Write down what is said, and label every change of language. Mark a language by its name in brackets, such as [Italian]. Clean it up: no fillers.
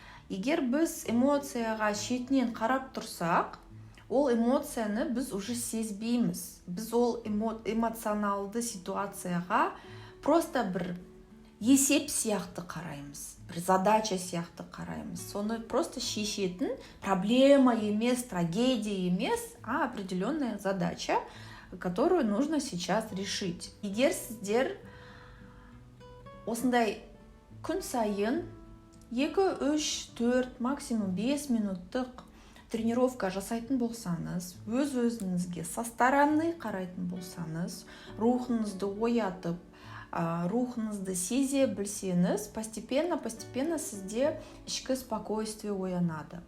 [Kazakh] Егер біз эмоцияға шетінен қарап тұрсақ, ол эмоцияны біз уже сезбейміз. Біз ол эмоционалды ситуацияға просто бір есеп сияқты қараймыз, бір задача сияқты қараймыз. Соны просто шешетін проблема емес, трагедия емес, [Russian] а определенная задача, которую нужно сейчас решить. [Kazakh] Егер сіздер осындай күн сайын 2, 3, 4, максимум 5 минуттық тренировка жасайтын болсаңыз, өз-өзіңізге со стороны қарайтын болсаңыз, рухыңызды оятып, рухыңызды сезе білсеңіз, постепенно сізде ішкі спокойствие оянады.